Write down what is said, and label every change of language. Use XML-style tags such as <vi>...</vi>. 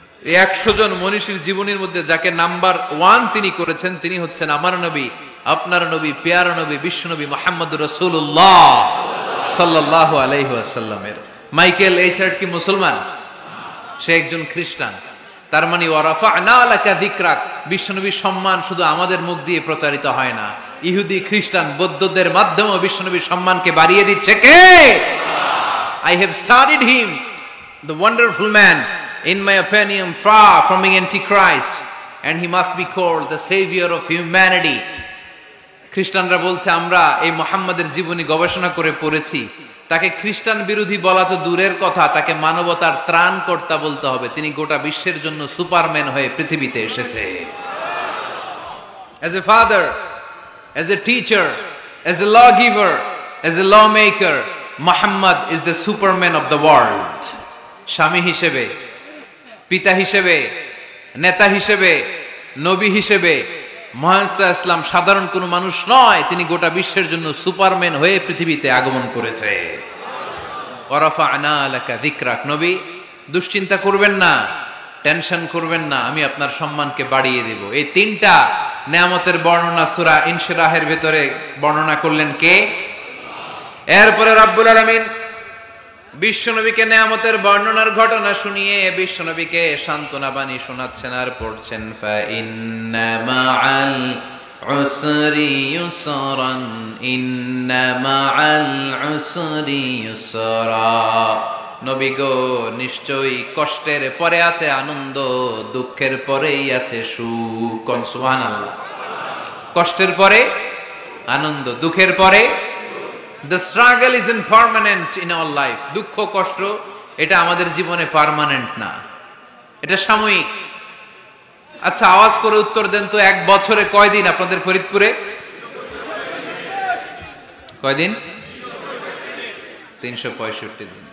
<bn>এই 100 জন মনীষীর জীবনীর মধ্যে যাকে নাম্বার 1 তিনি করেছেন, তিনি হচ্ছেন আমার নবী, আপনার নবী, পেয়ারা নবী, বিশ্বনবী মুহাম্মদুর রাসূলুল্লাহ সাল্লাল্লাহু আলাইহি ওয়াসাল্লামের। মাইকেল এইচ হার্ট কি মুসলমান? সে একজন খ্রিস্টান। তার মানে</bn> <ar>ওয়া রাফা'না লাকা যিকরাক,</ar> <bn>বিশ্বনবীর সম্মান শুধু আমাদের মুখ দিয়ে প্রচারিত হয় না, ইহুদি, খ্রিস্টান, বৌদ্ধদের মাধ্যমেও বিশ্বনবীর সম্মানকে বাড়িয়ে দিচ্ছে কে?</bn> <en>I have studied him, the wonderful man, in my opinion, far from being antichrist, and he must be called the savior of humanity.</en> <bn>খ্রিস্টানরা বলছে আমরা এই মুহাম্মাদের জীবনী গবেষণা করে পড়েছি, তাকে খ্রিস্টান বিরোধী বলা তো দূরের কথা, তাকে মানবতার ত্রাণকর্তা বলতে হবে। তিনি গোটা বিশ্বের জন্য সুপারম্যান হয়ে পৃথিবীতে এসেছে।</bn> <en>As a father, as a teacher, as a lawgiver, as a lawmaker, Muhammad is the superman of the world.</en> <bn>স্বামী হিসেবে, পিতা হিসেবে, নেতা হিসেবে, নবী হিসেবে মুহাম্মদ ইসলাম সাধারণ কোনো মানুষ নয়, তিনি গোটা বিশ্বের জন্য সুপারম্যান হয়ে পৃথিবীতে আগমন করেছে।</bn> <ar>ওয়া রাফা'না লাকা যিকরাক।</ar> <bn>নবী, দুশ্চিন্তা করবেন না, টেনশন করবেন না, আমি আপনার সম্মানকে বাড়িয়ে দেব। এই 3টা নিয়ামতের বর্ণনা সূরা ইনশিরাহের ভিতরে বর্ণনা করলেন কে? এরপরে রব্বুল আলামিন বিশ্বনবীকে নিয়ামতের বর্ণনার ঘটনা শুনিয়ে বিশ্বনবীকে সান্ত্বনা বাণী শোনাচ্ছেন আর পড়ছেন,</bn> <ar>ফা ইন্না মাআল উসরি ইউসরান ইন্না মাআল উসরি ইউসরা।</ar> <bn>নবী গো, নিশ্চয়ই কষ্টের পরে আছে আনন্দ, দুঃখের পরেই আছে সুখ। সুবহানাল্লাহ। কষ্টের পরে আনন্দ, দুঃখের পরে।</bn> <en>The struggle isn't permanent in our life.</en> <bn>দুঃখ কষ্ট এটা আমাদের জীবনে পার্মানেন্ট না, এটা সাময়িক। আচ্ছা আওয়াজ করে উত্তর দেন তো, এক বছরে কয়দিন আপনাদের ফরিদপুরে? কয়দিন? 365 দিন।</bn>